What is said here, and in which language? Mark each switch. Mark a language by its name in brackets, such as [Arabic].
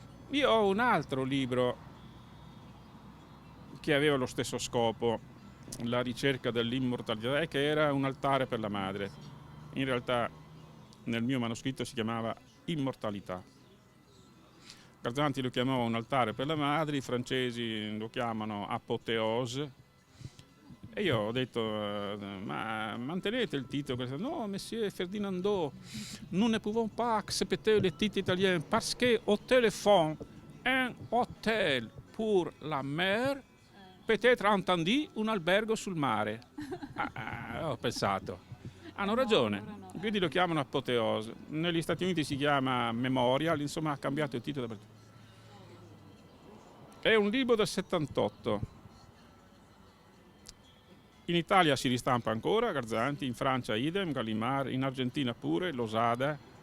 [Italian] Io ho un altro libro che aveva lo stesso scopo, la ricerca dell'immortalità, e che era Un altare per la madre. In realtà nel mio manoscritto si chiamava Immortalità. Garzanti lo chiamava Un altare per la madre, i francesi lo chiamano Apoteose. E io ho detto, ma mantenete il titolo? [French] No, monsieur Ferdinando, nous ne pouvons pas accepter le titre italien parce que au téléphone, un hôtel pour la mer, peut-être entendu [Italian] un albergo sul mare. Ho pensato, hanno ragione, quindi lo chiamano Apoteose. Negli Stati Uniti si chiama Memorial, insomma ha cambiato il titolo. È un libro del 78. In Italia si ristampa ancora, Garzanti, in Francia idem, Gallimard, in Argentina pure, Losada.